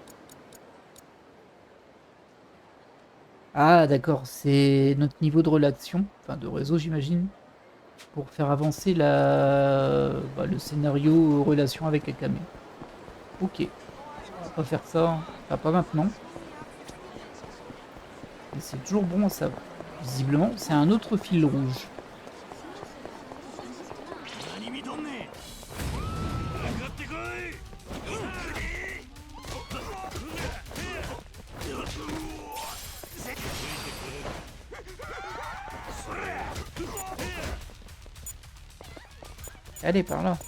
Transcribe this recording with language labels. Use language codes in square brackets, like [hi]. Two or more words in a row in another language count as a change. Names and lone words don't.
[fr] Ah d'accord, c'est notre niveau de relation, enfin de réseau j'imagine, pour faire avancer le scénario en relation avec Akame. Ok, on va pas faire ça, hein. Enfin pas maintenant, mais c'est toujours bon à savoir. Visiblement, c'est un autre fil rouge. [ja] 何見とんねんかかってこい [fr] Allez par là.